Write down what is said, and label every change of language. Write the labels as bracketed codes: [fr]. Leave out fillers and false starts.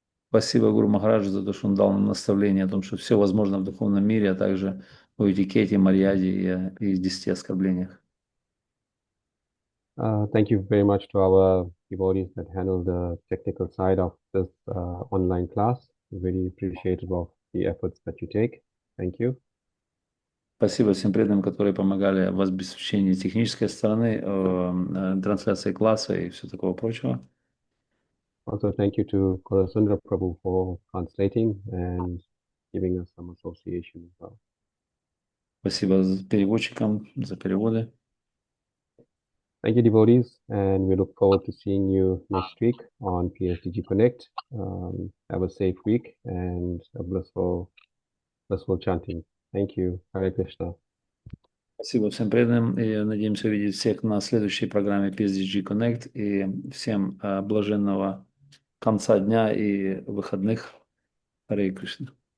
[ru] Спасибо Гуру Махараджу за то, что он дал нам наставление о том, что все возможно в духовном мире, а также о этикете, марьяде и 10 оскорблениях. [en] Thank you very much to our devotees that handle the technical side of this online class. Very appreciative of the efforts that you take. Thank you. [ru] Спасибо всем преданным, которые помогали в обеспечении технической стороны, трансляции класса и все такого прочего. [en] Also, thank you to Korasundra Prabhu for translating and giving us some association as well. [ru] Спасибо переводчикам за переводы. [en] Thank you, devotees, and we look forward to seeing you next week on PSDG Connect. Have a safe week and a blissful chanting. Thank you. Hare Krishna. [ru] Спасибо всем преданным, и надеемся увидеть всех на следующей программе PSDG Connect, и всем блаженного конца дня и выходных. Харе Кришна.